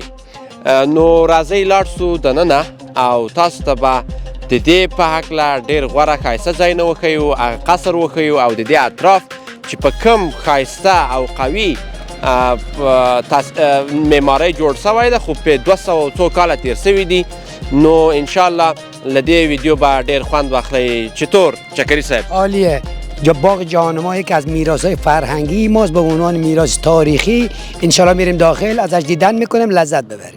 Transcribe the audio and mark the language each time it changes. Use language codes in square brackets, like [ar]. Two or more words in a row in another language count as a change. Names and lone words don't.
[ps] نو راځئ لاړ شو دننه او تاسو ته به د دې په هکله ډېر غوره ښایسته ځایونه وښیو، هغه قصر وښیو او د دې اطراف چې په کوم ښایسته او قوي معمارۍ جوړ شوی ده، خو په 200 څو کاله تېر شوي دي. نو انشاءالله له دې ویډیو به ډېر خوند واخلئ. [fa] چطور چکری صاحب؟ عالیه. باغ جهاننما یکی از میراث‌های فرهنگی ماست به عنوان میراث تاریخی. انشاءالله میریم داخل، ازش دیدن میکنیم، لذت ببرید.